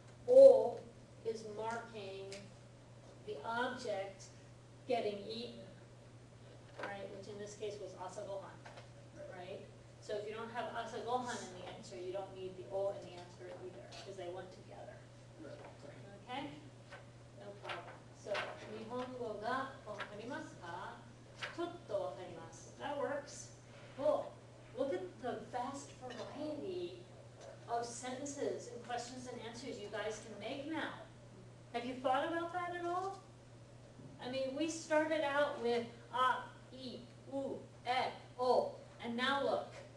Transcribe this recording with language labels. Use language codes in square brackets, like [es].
[en] O is marking the object getting eaten, right? Which in this case was asagohan, right? So if you don't have asagohan in the answer, you don't need the o in the answer either, because they went together. Okay? No problem. [ja] So, 日本語がわかりますか？ちょっとわかります。 [en] That works. Cool. Look at the vast variety of sentences and questions and answers you guys can make now. Have you thought about that at all? I mean, we started out with a, I, u, e, o, and now look.